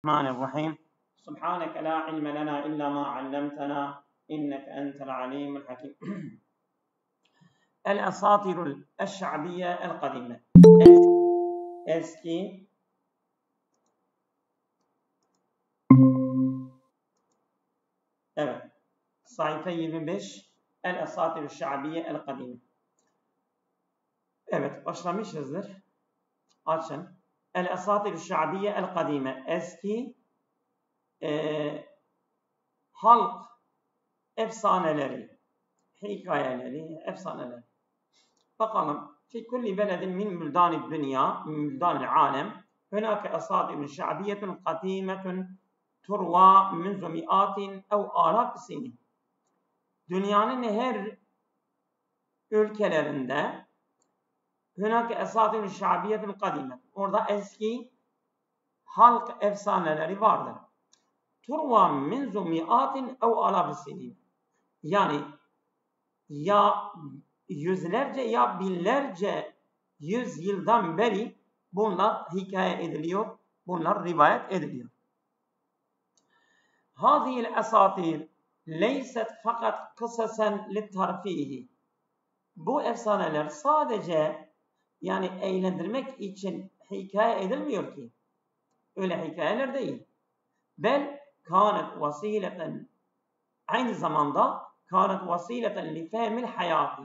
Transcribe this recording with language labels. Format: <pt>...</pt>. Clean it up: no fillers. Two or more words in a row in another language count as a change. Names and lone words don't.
<ar>الرحمن الرحيم سبحانك لا علم لنا إلا ما علمتنا إنك أنت العليم الحكيم. الأساطير الشعبية القديمة.</ar> <tr>eski evet sayfa 25</tr> <ar>الأساطير الشعبية القديمة.</ar> <tr>Evet, başlamışızdır. Açın.</tr> <ar>الأساطير الشعبية القديمة.</ar> <tr>Eski halk efsaneleri, hikayeleri, efsaneleri. Bakalım.</tr> <ar>في كل بلد من بلدان الدنيا من بلدان العالم هناك أساطير شعبية قديمة تروى منذ مئات أو آلاف السنين.</ar> <tr>Dünyanın her ülkelerinde</tr> <ar>هناك أساطير شعبية قديمة.</ar> <tr>Orada eski halk efsaneleri vardır.</tr> <ar>تروى منذ مئات أو آلاف السنين.</ar> <tr>Yani ya yüzlerce ya binlerce yüzyıldan beri bunlar hikaye ediliyor, bunlar rivayet ediliyor.</tr> <ar>هذه الأساطير ليست فقط قصصا للترفيه.</ar> <tr>Bu efsaneler sadece yani eğlendirmek için hikaye edilmiyor ki. Öyle hikayeler değil.</tr> <ar>بل كانت وسيلة,</ar> <tr>aynı zamanda</tr> <ar>كانت وسيلة لفهم الحياة.</ar>